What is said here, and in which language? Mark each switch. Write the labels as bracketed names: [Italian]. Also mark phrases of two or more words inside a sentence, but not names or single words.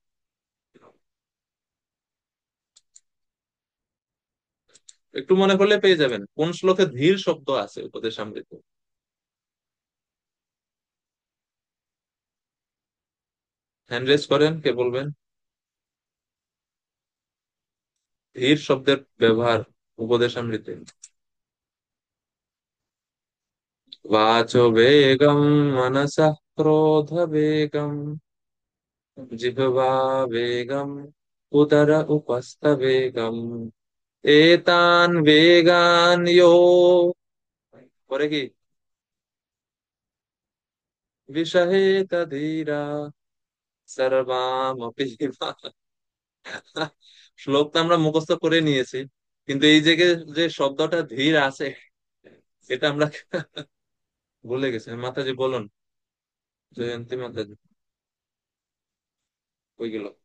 [Bangla] একটু মনে করলে পেয়ে যাবেন কোন শ্লোকে ধীর শব্দ আছে উপদেশামৃত। [English] hand raise [Bangla] করেন, কে বলবেন? ধীর শব্দের ব্যবহার উপদেশামৃতে। [Sanskrit] वाचो वेगम मनसः क्रोध वेगम जिह्वा वेगम उदर उपस्थ वेगम एतान वेगान यो, [Bangla] পরে কি? [Sanskrit] विषहेत धीरा सर्वामपि [Bangla] শ্লোক তো আমরা মুখস্থ করে নিয়েছি, কিন্তু এই জায়গায় যে শব্দটা ধীর আছে, এটা আমরা ভুলে গেছি। মাতাজি বলুন, জয়ন্তী মাতাজি, কই গেল?